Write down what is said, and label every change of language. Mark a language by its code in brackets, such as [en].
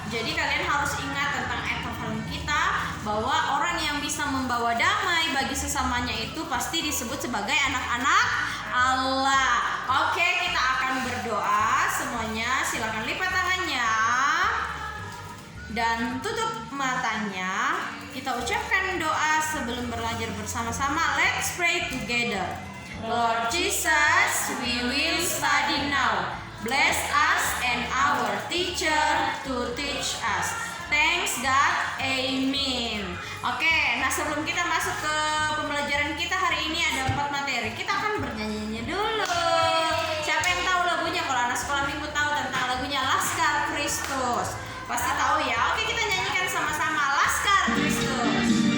[id] Jadi kalian harus ingat tentang ayat hafalan kita, bahwa orang yang bisa membawa damai bagi sesamanya itu pasti disebut sebagai anak-anak Allah. Oke, kita akan berdoa. Semuanya silakan lipat tangannya dan tutup matanya. Kita ucapkan doa sebelum belajar bersama-sama. [en] Let's pray together. Lord Jesus, we will study now. Bless us and our teacher to teach us. Thanks God, Amen. [id] Oke, nah sebelum kita masuk ke pembelajaran kita hari ini ada 4 materi. Kita akan bernyanyi dulu. Siapa yang tahu lagunya? Kalau anak sekolah minggu tahu tentang lagunya Laskar Kristus, pasti tahu ya. Oke, kita nyanyikan sama-sama Laskar Kristus.